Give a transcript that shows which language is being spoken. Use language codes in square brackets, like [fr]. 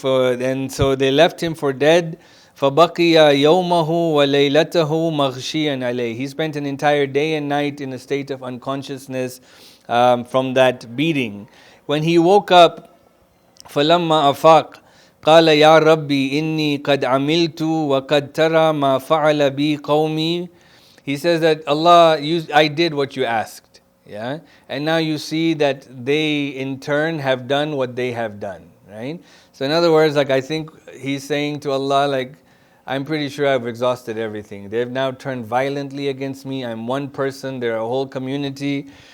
[en] And so they left him for dead. [ar] فَبَقِيَ يَوْمَهُ وَلَيْلَتَهُ مَغْشِيًا عَلَيْهِ. [en] He spent an entire day and night in a state of unconsciousness from that beating. When he woke up, [ar] فَلَمَّا أَفَاقَ قَالَ يَا رَبِّي إِنِّي قَدْ عَمِلْتُ وَقَدْ تَرَى مَا فَعَلَ بِي قَوْمِي. [en] He says that, Allah, I did what you asked. Yeah, and now you see that they in turn have done what they have done, right? So in other words, like I think he's saying to Allah, like, I'm pretty sure I've exhausted everything. They've now turned violently against me. I'm one person, they're a whole community.